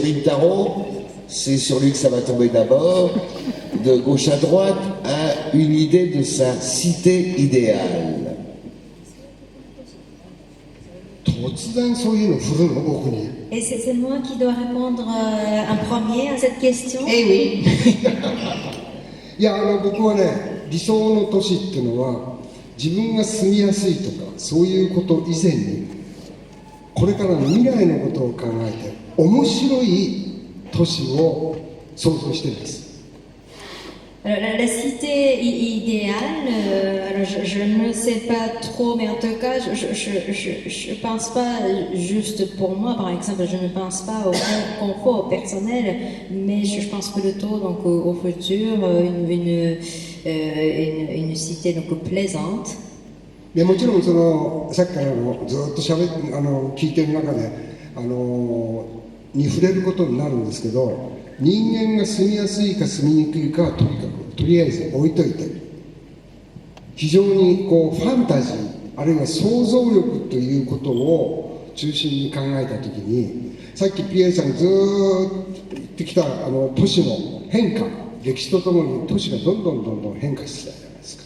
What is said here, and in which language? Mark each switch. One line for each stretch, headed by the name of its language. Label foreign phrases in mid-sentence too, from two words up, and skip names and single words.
French: Rintaro, c'est sur lui que ça va tomber d'abord, de gauche à droite, a une idée de sa cité idéale? Et c'est moi qui dois répondre en premier à cette question? Eh oui.
Japanese: いや、僕はね、理想の都市っていうのは、自分が住みやすいとか、そういうこと以前に、これからの未来のことを考えて、面白い都市を想像してるんです。
French: La cité idéale, alors je ne sais pas trop, mais en tout cas, je pense pas juste pour moi, par exemple, je ne pense pas au confort personnel, mais je pense plutôt donc au futur, une cité donc plaisante.
Japanese: でもちろんさっきからずっと聞いてる中でに触れることになるんですけど、人間が住みやすいか住みにくいかはとりあえず置いといて、非常にファンタジーあるいは想像力ということを中心に考えたときに、さっきピエールさんずっと言ってきた都市の変化、歴史とともに都市がどんどん変化してきたじゃないですか。